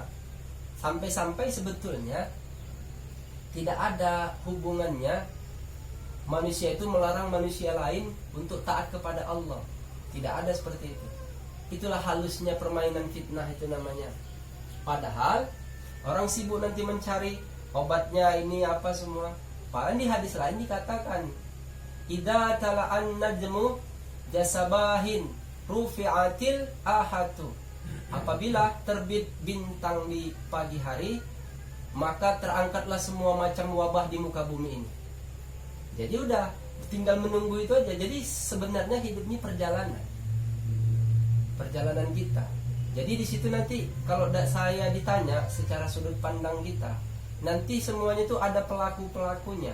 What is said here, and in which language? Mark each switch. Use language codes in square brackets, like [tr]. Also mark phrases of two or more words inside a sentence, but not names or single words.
[id] Sampai-sampai sebetulnya tidak ada hubungannya manusia itu melarang manusia lain untuk taat kepada Allah. Tidak ada seperti itu. Itulah halusnya permainan fitnah itu namanya. Padahal orang sibuk nanti mencari obatnya ini apa semua. Padahal di hadis lain dikatakan [ar] إذا طلع النجم صباحا رفعت العاهة. [id] Apabila terbit bintang di pagi hari, maka terangkatlah semua macam wabah di muka bumi ini. Jadi udah tinggal menunggu itu aja. Jadi sebenarnya hidup ini perjalanan kita. Jadi di situ nanti kalau saya ditanya secara sudut pandang kita, nanti semuanya itu ada pelaku-pelakunya.